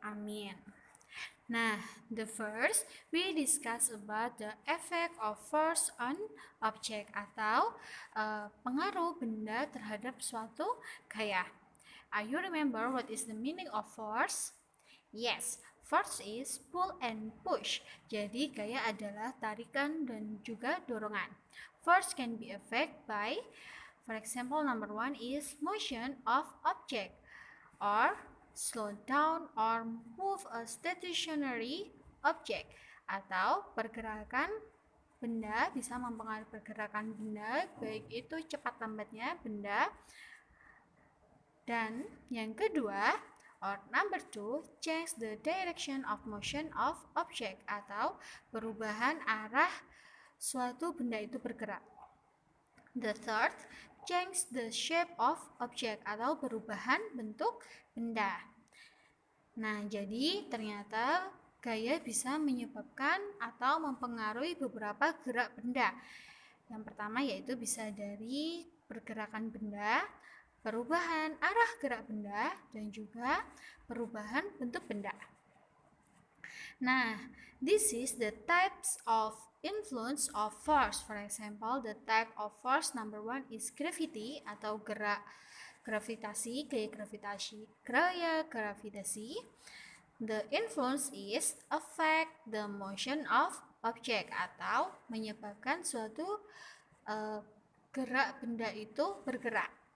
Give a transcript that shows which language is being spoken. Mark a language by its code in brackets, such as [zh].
[en] Amin. Nah, the first we discuss about the effect of force on object [id] atau pengaruh benda terhadap suatu gaya. [en] Are you remember what is the meaning of force? Yes, force is pull and push. [id] Jadi gaya adalah tarikan dan juga dorongan. [en] Force can be affected by, for example, number one is motion of object, or slow down or move a stationary object, [id] atau pergerakan benda bisa mempengaruhi pergerakan benda, baik itu cepat lambatnya benda. Dan yang kedua, [en] or number two, change the direction of motion of object, [id] atau perubahan arah suatu benda itu bergerak. [en] The third, change the shape of object, [id] atau perubahan bentuk benda. Nah, jadi ternyata gaya bisa menyebabkan atau mempengaruhi beberapa gerak benda. Yang pertama yaitu bisa dari pergerakan benda, perubahan arah gerak benda, dan juga perubahan bentuk benda. [en] Nah, this is the types of influence of force. For example, the type of force number one is gravity, [id] atau gerak gravitasi, gaya gravitasi. [en] The influence is affect the motion of object, [id] atau menyebabkan suatu gerak benda itu bergerak.